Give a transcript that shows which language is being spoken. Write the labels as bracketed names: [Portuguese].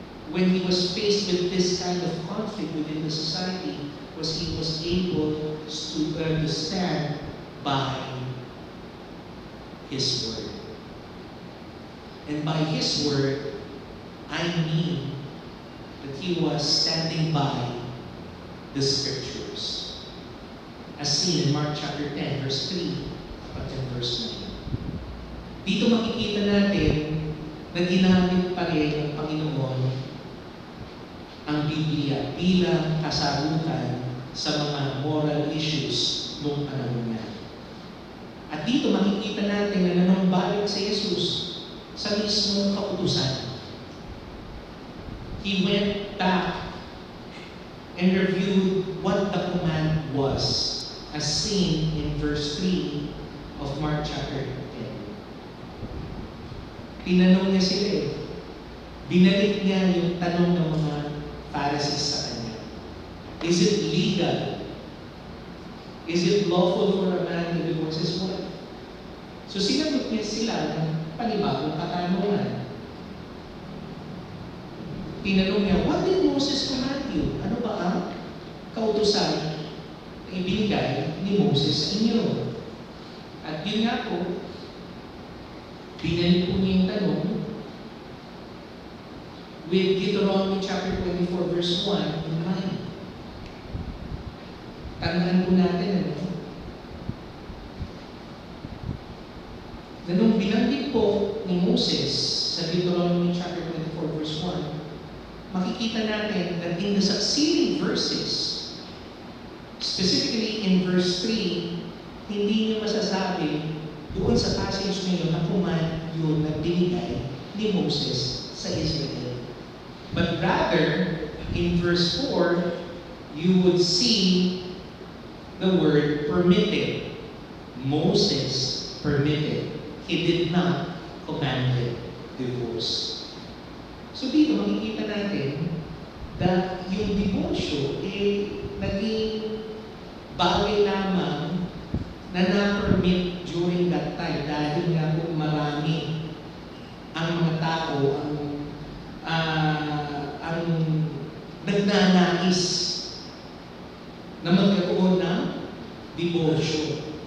[English] when he was faced with this kind of conflict within the society was he was able to stand by his word. And by his word, I mean that he was standing by the scriptures. As seen in Mark chapter 10, verse 3, up until verse 9. [Filipino] Dito makikita natin na ginamit pa rin ng Panginoon ang Biblia bilang kasagutan sa mga moral issues noong panahon niya. At dito makikita natin na nanambalik si Jesus sa mismong kautusan. [English] He went back and reviewed what the command was, as seen in verse 3 of Mark chapter 10. [Filipino] Tinanong niya sila eh. Binalik niya yung tanong ng mga Pharisees sa kanya. [English] Is it legal? Is it lawful for a man to divorce his wife? [Filipino] So sinagot niya sila ng panibagong katanungan. Tinanong niya, [English] what did Moses command you? [Filipino] Ano ba ang kautusan na ibinigay ni Moses sa inyo? At yun nga po, binalik po niya yung tanong [English] with Deuteronomy chapter 24 verse 1 in mind. [Filipino] Tandaan po natin na nung binanggit po ni Moses sa Deuteronomy chapter 24 verse 1, makikita natin [English] that in the succeeding verses, specifically in verse 3, [Filipino] hindi niya masasabi doon sa passage na yun na command yun na binigay ni Moses sa Israel. [English] But rather, in verse 4, you would see the word permitted. Moses permitted. He did not command divorce. [Filipino] So dito makikita natin that yung diborsyo naging bagay lamang na na-permit [English] during that time [Filipino] dahil nga po marami ang mga tao ang nagnanais na magkaroon ng diborsyo.